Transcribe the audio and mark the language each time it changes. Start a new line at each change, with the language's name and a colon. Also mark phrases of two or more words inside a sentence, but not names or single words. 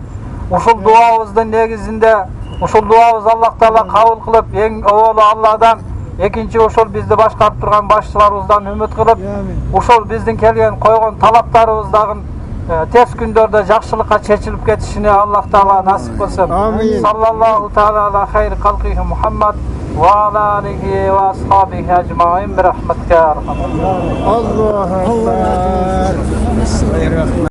Kyrgyz: Ушул дуабыздын негизинде ушул дуабыз Аллах Таала кабыл кылып, эң оолу Алладан, экинчи ушул бизди башкарып турган башчыларыбыздан үмүт кылып, ушул биздин келген койгон талаптарыбыздагы тез күндөрдө жакшылыкка чечилип кетишине Аллах Таала насип кылсын.
Arabic: صلى الله تعالى على خير خلقه محمد وعلى آله وأصحابه أجمعين برحمتك. الله أكبر.